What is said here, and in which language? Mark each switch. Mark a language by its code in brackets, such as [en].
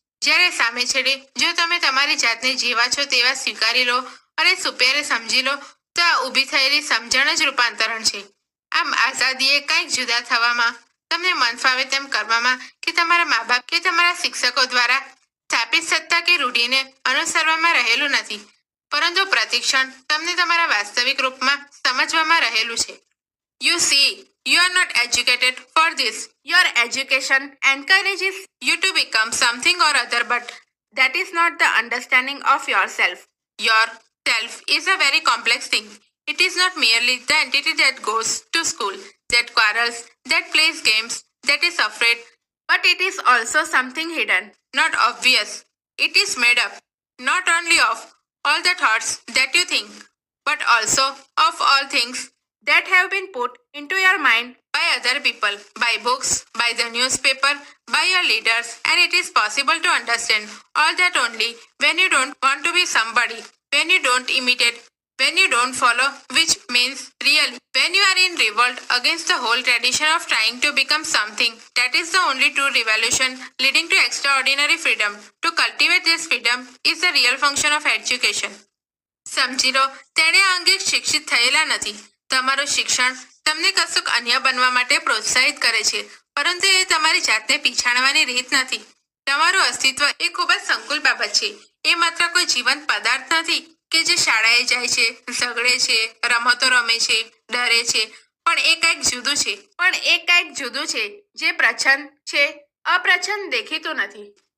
[gu] જ્યારે સામે છેડે જો તમે તમારી જાતને જેવા છો તેવા સ્વીકારી લો અને સુપેરે સમજી લો તો આ ઊભી થયેલી સમજણ જ રૂપાંતરણ છે. આમ આઝાદીએ કંઈક જુદા થવામાં, તમને મન ફાવે તેમ કરવામાં કે તમારા મા બાપ કે તમારા શિક્ષકો દ્વારા સ્થાપિત સત્તા કે રૂઢિને અનુસરવામાં રહેલું નથી, પરંતુ પ્રતિક્ષણ તમને તમારા વાસ્તવિક રૂપમાં સમજવામાં રહેલું છે. [en] You see, you are not educated for this. Your education encourages you to become something or other, but that is not the understanding of yourself. Your self is a very complex thing. It is not merely the entity that goes to school, that quarrels, that plays games, that is afraid, but it is also something hidden, not obvious. It is made up not only of all the thoughts that you think, but also of all things that have been put into your mind by other people, by books, by the newspaper, by your leaders, and it is possible to understand all that only when you don't want to be somebody, when you don't imitate, when you don't follow, which means really when you are in revolt against the whole tradition of trying to become something. That is the only true revolution leading to extraordinary freedom. To cultivate this freedom is the real function of education. [gu] સમજી લો, તેણે આ અંગે શિક્ષિત થયેલા નથી. તમારું શિક્ષણ તમને કશુંક અન્ય બનવા માટે પ્રોત્સાહિત કરે છે, પરંતુ એ તમારી જાતને પીછાણવાની રીત નથી. તમારું અસ્તિત્વ એ ખૂબ જ સંકુલ બાબત છે. એ માત્ર કોઈ જીવંત પદાર્થ નથી કે જે શાળાએ જાય છે, ઝઘડે છે, રમતો રમે છે, ડરે છે, પણ એ કંઈક જુદું છે જે પ્રચ્છન્ન છે, અપ્રચ્છન્ન દેખીતું નથી.